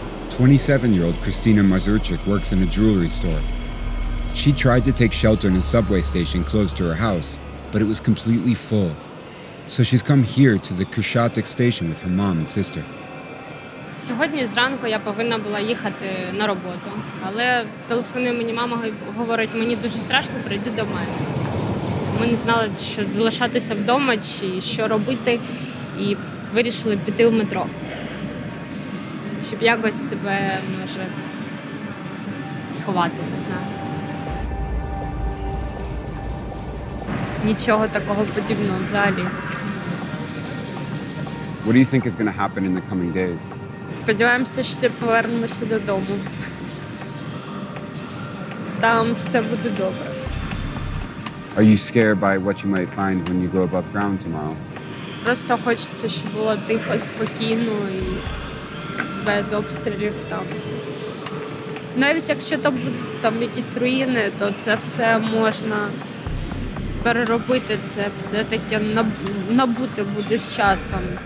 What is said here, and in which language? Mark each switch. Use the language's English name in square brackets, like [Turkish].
[English] Twenty-seven-year-old Kristina Mazurchik works in a jewelry store. She tried to take shelter in a subway station close to her house, but it was completely full. So she's come here to the Kreshchatyk station with her mom and sister. [Ukrainian] Сьогодні зранку я повинна була їхати на роботу, але телефонує мені мама, говорить, мені дуже страшно, прийди до мене. Ми не знали, що залишатися вдома чи що робити, і вирішили піти в метро. Щоб якось себе, може, сховати, не знаю. Нічого такого подібного взагалі. [English] What do you think is going to happen in the coming days? [Ukrainian] Сподіваємося, що повернемося додому. Там все буде добре. [English] Are you scared by what you might find when you go above ground tomorrow? [Ukrainian] Просто хочеться, щоб було тихо, спокійно і без обстрілів там. Навіть якщо там будуть там якісь руїни, то це все можна переробити, це все таке набути буде з часом.